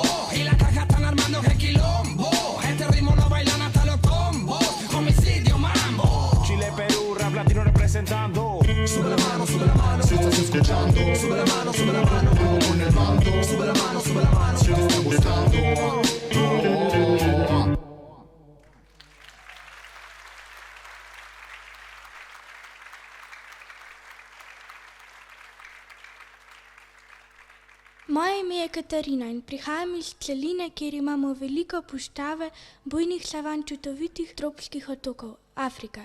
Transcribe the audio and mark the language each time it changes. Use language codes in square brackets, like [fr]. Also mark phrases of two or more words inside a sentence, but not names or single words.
[es] Y la caja están armando el quilombo. Este ritmo lo bailan hasta los combos. Homicidio mambo. Chile, Perú, rap latino representando. Sube la mano, si estás escuchando. Sube la mano, ando con el bando. Sube la mano, si te está gustando. [sl] Moje ime je Katarina in prihajam iz celine, kjer imamo veliko puščave, bujnih savan, čudovitih tropskih otokov, Afrika.